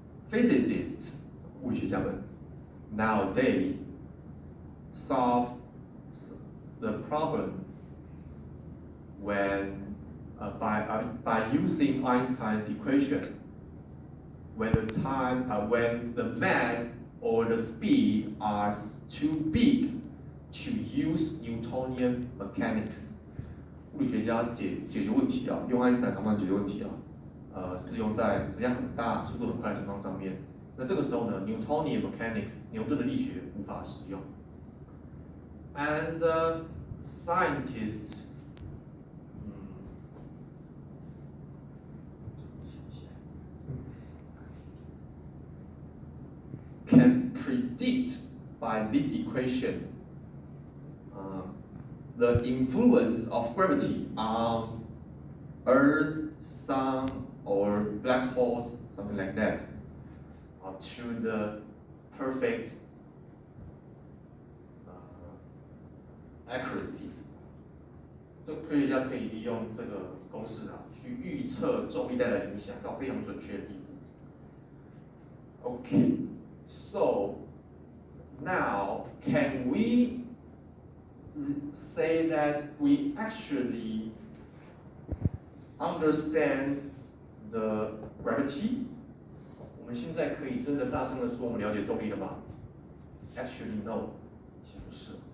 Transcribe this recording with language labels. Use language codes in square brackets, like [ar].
[en] Physicists [zh] 物理学家们 [en] nowadays solve the problem when by using Einstein's equation. When the mass or the speed are too big to use Newtonian mechanics. [zh] 物理学家解决问题啊，用爱因斯坦场方程解决问题啊，是用在质量很大、速度很快的情况上面。那这个时候呢 ， [en] Newtonian mechanics [zh] 牛顿的力学无法使用。 [en] And scientists can predict by this equation the influence of gravity on Earth, Sun, or black holes, something like that, to the perfect accuracy. [zh] 这科学家可以利用这个公式去预测重力带来的影响到非常准确的地步。 [en] Okay, so now can we say that we actually understand the gravity? [zh] 我们现在可以真的大声的说我们了解重力了吗 ？ [en] Actually, no， [zh] 其实不是。